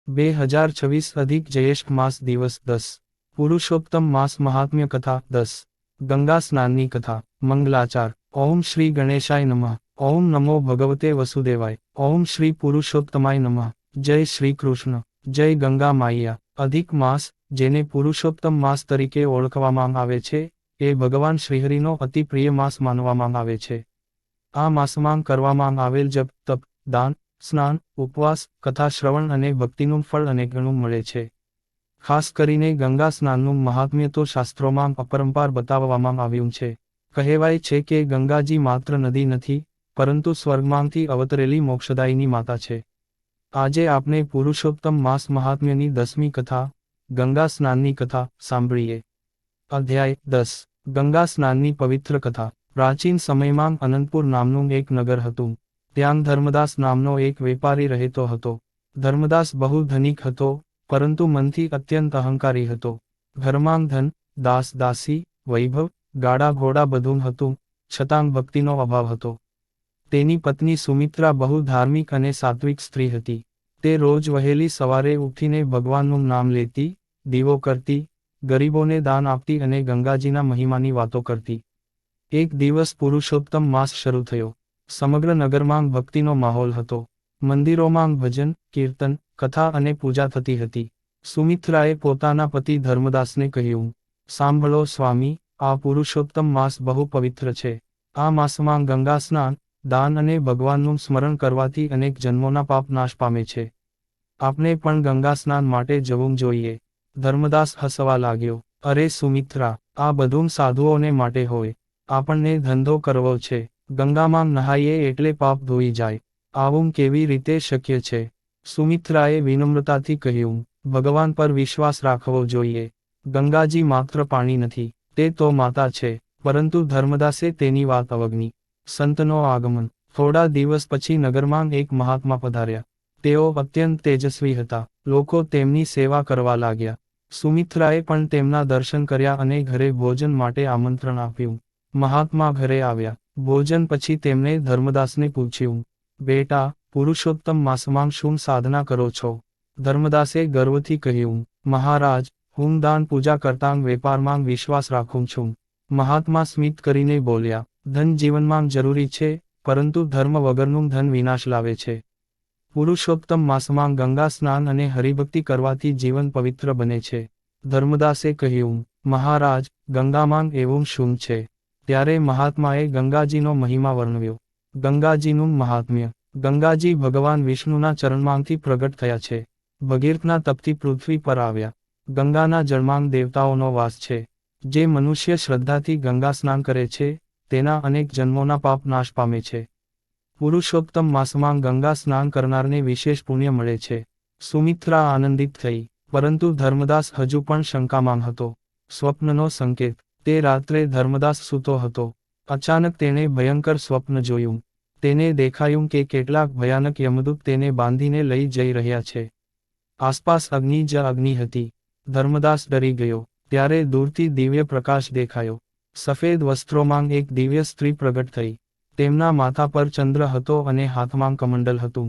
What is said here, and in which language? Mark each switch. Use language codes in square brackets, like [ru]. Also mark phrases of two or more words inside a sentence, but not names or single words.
[gu] 2026 અધિક જ્યેષ્ઠ માસ દિવસ 10 પુરુષોત્તમ માસ મહાત્મ્ય કથા 10 ગંગા સ્નાનની કથા મંગલાચાર [sa] ओम श्री गणेशाय नमः ओम नमो भगवते वसुदेवाय ओम श्री पुरुषोत्तमाय नमः [gu] જય શ્રી કૃષ્ણ જય ગંગા માઇયા અધિક માસ જેને પુરુષોત્તમ માસ તરીકે ઓળખવામાં આવે છે એ ભગવાન શ્રીહરિનો અતિ પ્રિય માસ માનવામાં આવે છે। આ માસમાં કરવામાં આવેલ જપ તપ દાન સ્નાન ઉપવાસ કથા શ્રવણ અને ભક્તિનું ફળ અનેક ગણું મળે છે। ખાસ કરીને ગંગા સ્નાનનું મહાત્મ્ય તો શાસ્ત્રોમાં અપરંપાર બતાવવામાં આવ્યું છે। કહેવાય છે કે ગંગાજી માત્ર નદી નથી પરંતુ સ્વર્ગમાંથી અવતરેલી મોક્ષદાયિની માતા છે। આજે આપણે પુરુષોત્તમ માસ મહાત્મ્યની 10મી કથા ગંગા સ્નાનની કથા સાંભળીએ। અધ્યાય 10 ગંગા સ્નાનની પવિત્ર કથા। પ્રાચીન સમયમાં અનંતપુર નામનું એક નગર હતું। ત્યાં ધર્મદાસ નામનો એક વેપારી રહેતો હતો। ધર્મદાસ બહુ ધનિક હતો પરંતુ મનથી અત્યંત અહંકારી હતો। ઘરમાં ધન દાસ દાસી વૈભવ ગાડા ઘોડા બધું હતું છતાં ભક્તિનો અભાવ હતો। તેની પત્ની સુમિત્રા બહુ ધાર્મિક અને સાત્વિક સ્ત્રી હતી। તે રોજ વહેલી સવારે ઉઠીને ભગવાનનું નામ લેતી દીવો કરતી ગરીબોને દાન આપતી અને ગંગાજીના મહિમાની વાતો કરતી। એક દિવસ પુરુષોત્તમ માસ શરૂ થયો। સમગ્ર નગરમાં ભક્તિનો માહોલ હતો। મંદિરોમાં ભજન કીર્તન કથા અને પૂજા થતી હતી। સુમિત્રાએ પોતાના પતિ ધર્મદાસને કહ્યું, સાંભળો સ્વામી, આ પુરુષોત્તમ માસ બહુ પવિત્ર છે। આ માસમાં ગંગા સ્નાન દાન અને ભગવાનનું સ્મરણ કરવાથી અનેક જન્મોના પાપ નાશ પામે છે। આપણે પણ ગંગા સ્નાન માટે જવું જોઈએ। ધર્મદાસ હસવા લાગ્યો, અરે સુમિત્રા, આ બધું સાધુઓને માટે હોય। આપણને ધંધો કરવો છે, ગંગામાં નહાઈએ એટલે પાપ ધોઈ જાય। આવું કેવી રીતે શક્ય છે? સુમિત્રાએ વિનમ્રતાથી કહ્યું, ભગવાન પર વિશ્વાસ રાખવો જોઈએ। ગંગાજી માત્ર પાણી નથી, તે તો માતા છે। પરંતુ ધર્મદાસે તેની વાત અવગણી। સંતનો આગમન। થોડા દિવસ પછી નગરમાં એક મહાત્મા પધાર્યા। તેઓ અત્યંત તેજસ્વી હતા। લોકો તેમની સેવા કરવા લાગ્યા। સુમિત્રાએ પણ તેમના દર્શન કર્યા અને ઘરે ભોજન માટે આમંત્રણ આપ્યું। મહાત્મા ઘરે આવ્યા। ભોજન પછી તેમણે ધર્મદાસને પૂછ્યું, બેટા, પુરુષોત્તમ માસમાં શું સાધના કરો છો? ધર્મદાસે ગર્વથી કહ્યું, મહારાજ, હું દાન પૂજા કરતાં વેપારમાં વિશ્વાસ રાખું છું। મહાત્મા સ્મિત કરીને બોલ્યા, ધન જીવનમાં જરૂરી છે, પરંતુ ધર્મ વગરનું ધન વિનાશ લાવે છે। પુરુષોત્તમ માસમાં ગંગા સ્નાન અને હરિભક્તિ કરવાથી જીવન પવિત્ર બને છે। ધર્મદાસે કહ્યું, મહારાજ, ગંગામાં એવું શું છે? ત્યારે મહાત્માએ ગંગાજીનો મહિમા વર્ણવ્યો। ગંગાજીનું મહાત્મ્ય। ગંગાજી ભગવાન વિષ્ણુના ચરણમાંથી પ્રગટ થયા છે। ભગીરથના તપથી પૃથ્વી પર આવ્યા। ગંગાના જળમાં દેવતાઓનો વાસ છે। જે મનુષ્ય શ્રદ્ધાથી ગંગા સ્નાન કરે છે તેના અનેક જન્મોના પાપ નાશ પામે છે। પુરુષોત્તમ માસમાં ગંગા સ્નાન કરનારને વિશેષ પુણ્ય મળે છે। સુમિત્રા આનંદિત થઈ, પરંતુ ધર્મદાસ હજુ પણ શંકામાં હતો। સ્વપ્નનો સંકેત। તે રાત્રે ધર્મદાસ સૂતો હતો। અચાનક તેણે ભયંકર સ્વપ્ન જોયું। તેને દેખાયું કે કેટલાક ભયાનક યમદૂત તેને બાંધીને લઈ જઈ રહ્યા છે। આસપાસ અગ્નિ જ અગ્નિ હતી। ધર્મદાસ ડરી ગયો। ત્યારે દૂરથી દિવ્ય પ્રકાશ દેખાયો। સફેદ વસ્ત્રોમાંગ એક દિવ્ય સ્ત્રી પ્રગટ થઈ। તેમના માથા પર ચંદ્ર હતો અને હાથમાં કમંડલ હતું।